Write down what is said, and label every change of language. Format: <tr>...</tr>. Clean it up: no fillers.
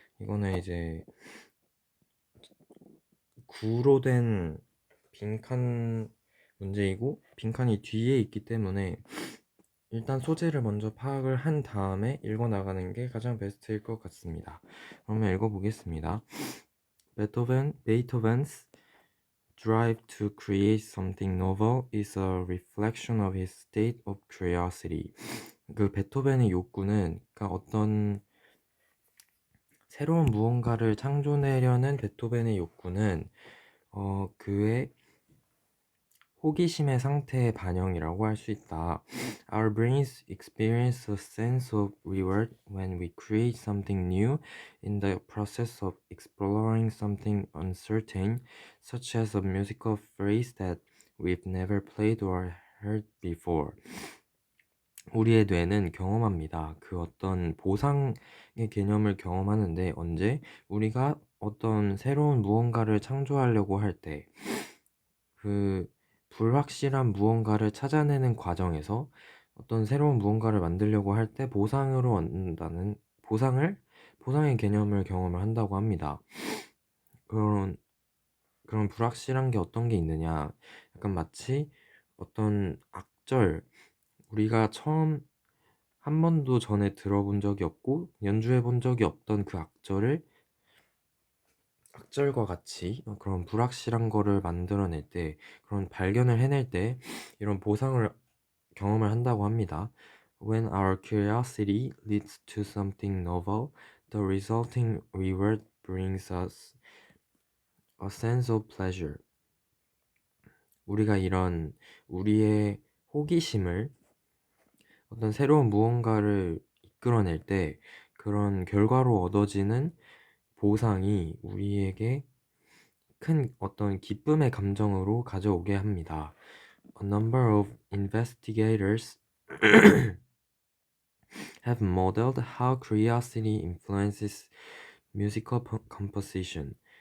<ko>이거는 이제 구로 된 빈칸 문제이고, 빈칸이 뒤에 있기 때문에 일단 소재를 먼저 파악을 한 다음에 읽어나가는 게 가장 베스트일 것 같습니다. 그러면 읽어보겠습니다.</ko> <en>Beethoven's drive to create something novel is a reflection of his state of curiosity.</en> <ko>그 베토벤의 욕구는, 그러니까 어떤 새로운 무언가를 창조내려는 베토벤의 욕구는 그의 호기심의 상태의 반영이라고 할 수 있다.</ko> <en>Our brains experience a sense of reward when we create something new in the process of exploring something uncertain, such as a musical phrase that we've never played or heard before.</en> <ko>우리의 뇌는 경험합니다. 그 어떤 보상의 개념을 경험하는데, 언제? 우리가 어떤 새로운 무언가를 창조하려고 할 때, 그 불확실한 무언가를 찾아내는 과정에서 어떤 새로운 무언가를 만들려고 할 때 보상으로 얻는다는 보상의 개념을 경험을 한다고 합니다. 그런 불확실한 게 어떤 게 있느냐? 약간 마치 어떤 악절, 우리가 처음 한 번도 전에 들어본 적이 없고 연주해 본 적이 없던 그 악절과 같이 그런 불확실한 거를 만들어낼 때, 그런 발견을 해낼 때 이런 보상을 경험을 한다고 합니다.</ko> <en>When our curiosity leads to something novel, the resulting reward brings us a sense of pleasure.</en> <ko>우리의 호기심을 어떤 새로운 무언가를 이끌어낼 때 그런 결과로 얻어지는 보상이 우리에게 큰 어떤 기쁨의 감정으로 가져오게 합니다.</ko> <en>A number of investigators have modeled how curiosity influences musical composition.</en>